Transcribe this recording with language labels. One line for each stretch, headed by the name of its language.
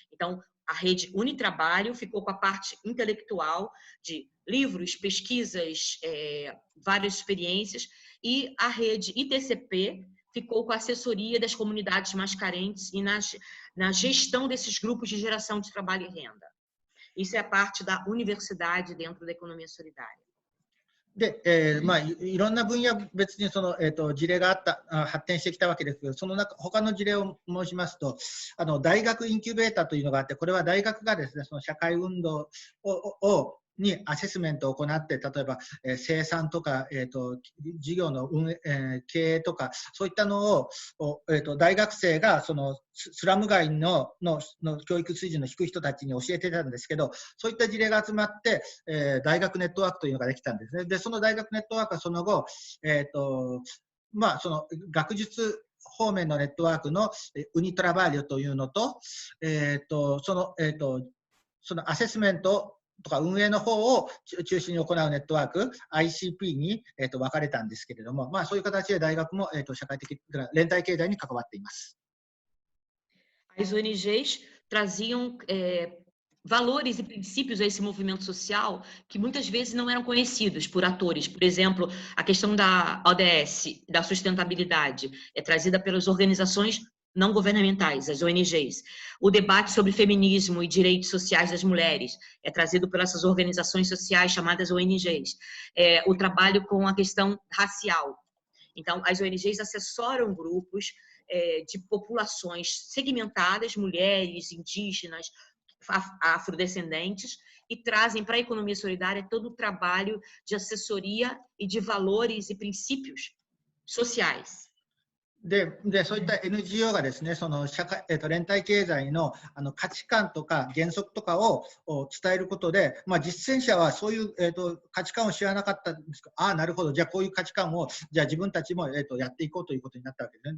Portuguese: Então, a rede Unitrabalho ficou com a parte intelectual de livros, pesquisas, várias experiências, e a rede ITCP ficou com a assessoria das comunidades mais carentes e na gestão desses grupos de geração de trabalho e renda. Isso é parte da universidade dentro da economia solidária.
Japanese: で、いろんな分野別にその、事例が発展してきたわけですけど、その中、他の事例を申しますと、大学インキュベーターというのがあって、これは大学がですね、その社会運動にアセスメントを行って、例えば、生産とか、事業の経営とか、そういったのを、大学生がそのスラム街の教育水準の低い人たちに教えてたんですけど、そういった事例が集まって、大学ネットワークというのができたんですね。で、その大学ネットワークはその後、その学術方面のネットワークのウニトラバリュというのと、そのアセスメントとか運営の方を中心に行うネットワーク ICP に、分かれたんですけれども、そういう形で大学も、社会的連帯経済に関わっています。
Portuguese: As ONGs traziam valores e princípios a esse movimento social que muitas vezes não eram conhecidos por atores. Por exemplo, a questão da ODS, da sustentabilidade, é trazida pelas organizações não governamentais, as ONGs. O debate sobre feminismo e direitos sociais das mulheres é trazido por essas organizações sociais chamadas ONGs. O trabalho com a questão racial. Então, as ONGs assessoram grupos de populações segmentadas, mulheres, indígenas, afrodescendentes, e trazem para a economia solidária todo o trabalho de assessoria e de valores e princípios sociais.
Japanese: で、そういった NGO がですね、その連帯経済の価値観とか原則とかを伝えることで、実践者はそういう、価値観を知らなかったんですが、なるほど、じゃあこういう価値観をじゃあ自分たちも、やっていこうということになったわけですね。